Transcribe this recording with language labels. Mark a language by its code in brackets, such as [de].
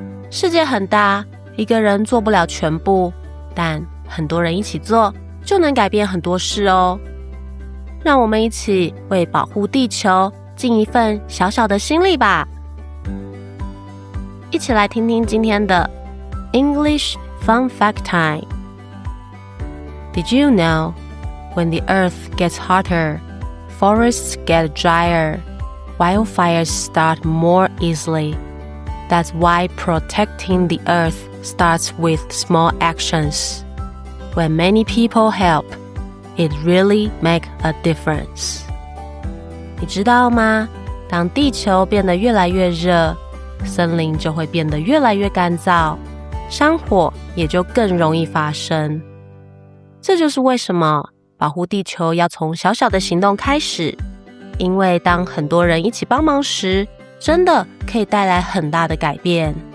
[zh] 世界很大，一个人做不了全部，但很多人一起做，就能改变很多事哦。让我们一起为保护地球尽一份小小的心力吧。一起来听听今天的 [en] English Fun Fact Time. Did you know when the earth gets hotter, forests get drier, wildfires start more easily? That's why protecting the earth starts with small actions. When many people help, it really makes a difference. [zh] 你知道吗？当地球变得越来越热，森林就会变得越来越干燥，山火也就更容易发生。这就是为什么保护地球要从小小的行动开始，因为当很多人一起帮忙时，真的可以带来很大的改变。